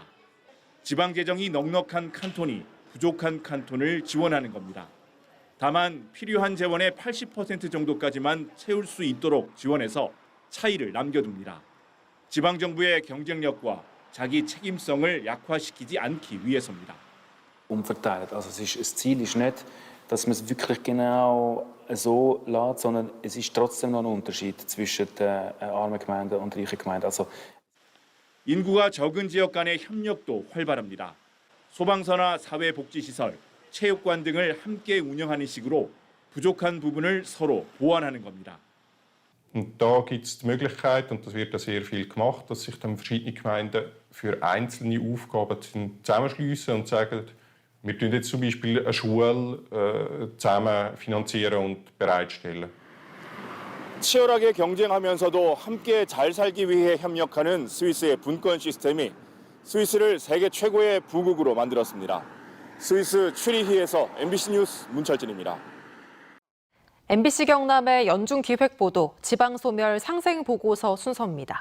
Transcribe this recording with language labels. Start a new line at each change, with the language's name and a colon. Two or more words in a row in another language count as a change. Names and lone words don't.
Korean: 지방재정이 넉넉한 칸톤이 부족한 칸톤을 지원하는 겁니다. 다만 필요한 재원의 80% 정도까지만 채울 수 있도록 지원해서 차이를 남겨둡니다. 지방정부의 경쟁력과 자기 책임성을 약화시키지 않기 위해서입니다.
German: Umverteilt. Also das Ziel ist nicht, dass man es wirklich genau so lässt, sondern es ist trotzdem noch ein Unterschied zwischen den armen Gemeinden und reichen Gemeinden. Also
Korean: 인구가 적은 지역 간의 협력도 활발합니다. 소방서나 사회복지시설, 체육관 등을 함께 운영하는 식으로 부족한 부분을 서로 보완하는 겁니다.
German: Und da gibt es die Möglichkeit, und das wird ja sehr viel gemacht, dass sich dann verschiedene Gemeinden für einzelne Aufgaben zusammenschliessen und sagen, wir tun jetzt zum Beispiel eine Schule zusammen finanzieren und bereitstellen.
Korean: 치열하게 경쟁하면서도 함께 잘 살기 위해 협력하는 스위스의 분권 시스템이 스위스를 세계 최고의 부국으로 만들었습니다. 스위스 취리히에서 MBC 뉴스 문철진입니다. MBC 경남의 연중기획보도 지방소멸 상생보고서 순서입니다.